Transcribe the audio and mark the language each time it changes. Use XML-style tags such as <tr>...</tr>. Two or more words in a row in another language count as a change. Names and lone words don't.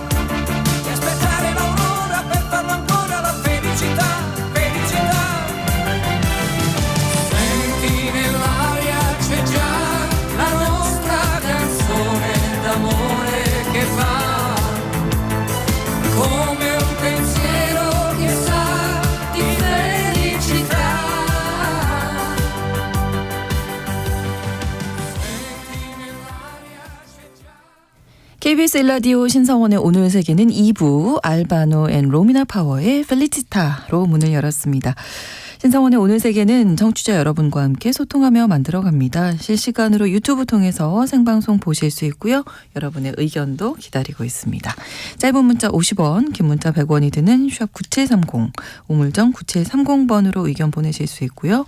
<it>Senti nell'aria c'è già la nostra canzone d'amore che va come un pensiero che sa di felicità. Senti nell'aria c'è già.</it> <ko>KBS 1라디오 신성원의 오늘 세계는 2부 알바노 앤 로미나 파워의 펠리치타로 문을 열었습니다. 신성원의 오늘 세계는 청취자 여러분과 함께 소통하며 만들어갑니다. 실시간으로 유튜브 통해서 생방송 보실 수 있고요. 여러분의 의견도 기다리고 있습니다. 짧은 문자 50원, 긴 문자 100원이 드는 샵 9730, 우물정 9730번으로 의견 보내실 수 있고요.</ko>